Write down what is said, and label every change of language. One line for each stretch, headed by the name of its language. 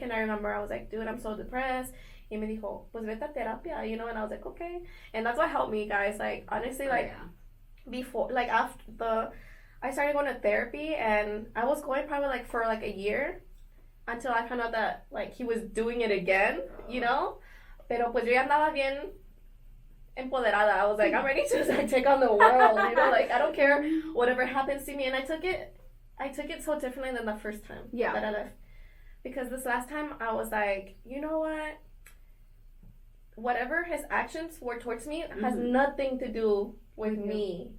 English: And I remember I was like, dude, I'm so depressed.
Spanish: Y me dijo, pues vete a terapia,
English: you know? And I was like, okay. And that's what helped me, guys. Like, honestly, before, like, after I started going to therapy, and I was going probably, like, for, like, a year until I found out that, like, he was doing it again, you know?
Spanish: Pero, pues, yo ya andaba bien empoderada.
English: I was like, I'm ready to like take on the world, you know, like I don't care whatever happens to me. And I took it so differently than the first time that I left, because this last time I was like, you know what, whatever his actions were towards me has nothing to do with me.